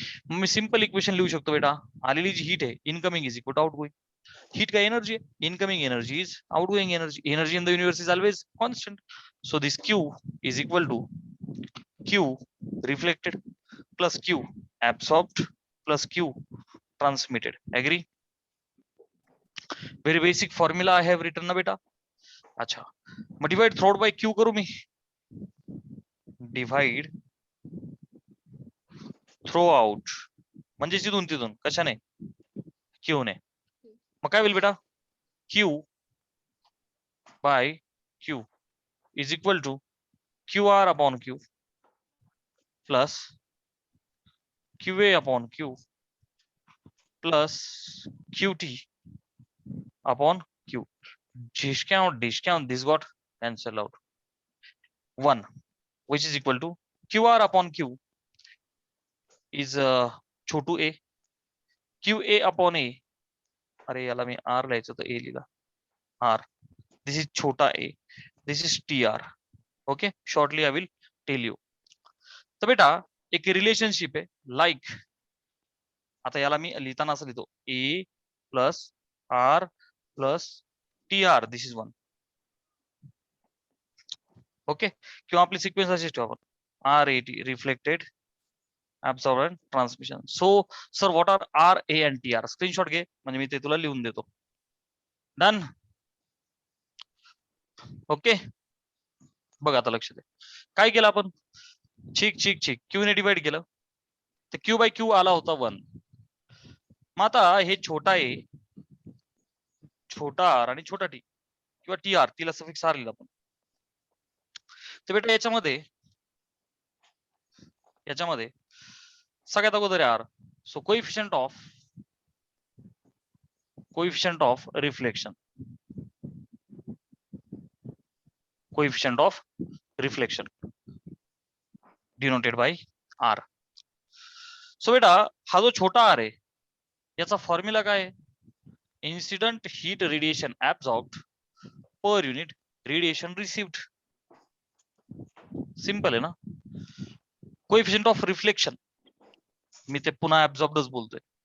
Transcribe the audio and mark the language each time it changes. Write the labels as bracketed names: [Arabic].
[Marathi] मी simple equation लिहू शकतो बेटा, आलेली जी हीट आहे, [English] Incoming is equal to outgoing. [Marathi] Heat काय, एनर्जी आहे, [English] Incoming energy is outgoing energy. Energy in the universe is always constant. So this Q is equal to Q reflected plus Q absorbed plus Q transmitted. Agree? Very basic formula I have written ना बेटा. [Marathi] अच्छा, मग divide through bye Q करू मी. Divide through out म्हणजे तिथून कशाने, Q ने. मग काय होईल बेटा, [English] Q by Q is equal to QR upon Q plus QA upon Q plus QT upon Q. Discount, this got cancelled out. 1, which is equal to QR upon Q is छोटू a, QA upon a. [Marathi] अरे याला मी R लिहायचं तर A लिहिला. R. [English] This is छोटा a. This is TR. Okay. Shortly I will tell you. [Marathi] तर बेटा एक relationship आहे, लाईक. आता याला मी लिहिताना असं लिहितो, A plus R plus TR. [English] This is 1. [Marathi] Okay, किंवा आपली सिक्वेन्स अशीच ठेवा आपण, RAT reflected, absorb and transmission. [English] So sir what are RA and TR. [Marathi] Screenshot घे म्हणजे मी ते तुला लिहून देतो. डन. ओके, बघ आता लक्ष दे, काय केलं आपण, चिक क्यू ने डिवाइड केलं, तर क्यू बाय क्यू आला होता 1. मग आता हे छोटा ए, छोटा आर आणि छोटा टी किंवा TR, तिला सफिक्स आर लिहिला आपण. तर बेटा याच्यामध्ये सगळ्यात अगोदर R. [English] So coefficient of reflection, coefficient of reflection denoted by R. [Marathi] So बेटा हा जो छोटा आर आहे, याचा फॉर्म्युला काय आहे, [English] Incident heat radiation absorbed per unit radiation received. [Marathi] Simple आहे ना. कोएफिशियंट ऑफ रिफ्लेक्शन, मी ते पुन्हा ऍब्झॉर्बडच बोलतोय.